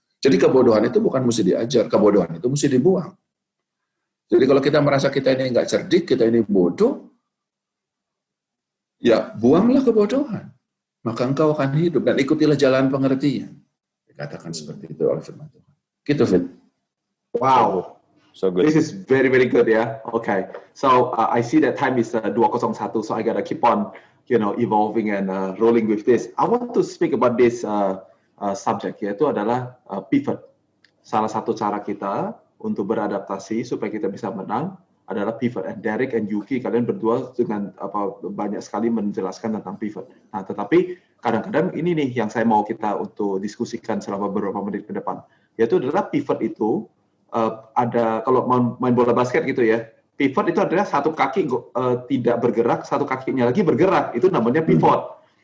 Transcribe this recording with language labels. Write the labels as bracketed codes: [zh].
[id] Jadi kebodohan itu bukan mesti diajar, kebodohan itu mesti dibuang. Jadi kalau kita merasa kita ini nggak cerdik, kita ini bodoh, ya buanglah kebodohan. Maka engkau akan hidup dan ikutilah jalan pengertian. Dikatakan seperti itu oleh firman Tuhan. Gitu, Fit. Wow. [en] So good. This is very, very good, yeah? Okay. So I see that time is 2:01, so I gotta keep on, evolving and rolling with this. I want to speak about this subject, [id] yaitu adalah pivot. Salah satu cara kita untuk beradaptasi supaya kita bisa menang adalah pivot. And Derek and Yuki, kalian berdua dengan banyak sekali menjelaskan tentang pivot. Nah, tetapi kadang-kadang ini nih yang saya mau kita untuk diskusikan selama beberapa menit ke depan, yaitu adalah pivot itu ada, kalau main bola basket gitu ya, pivot itu adalah satu kaki tidak bergerak, satu kakinya lagi bergerak, itu namanya pivot.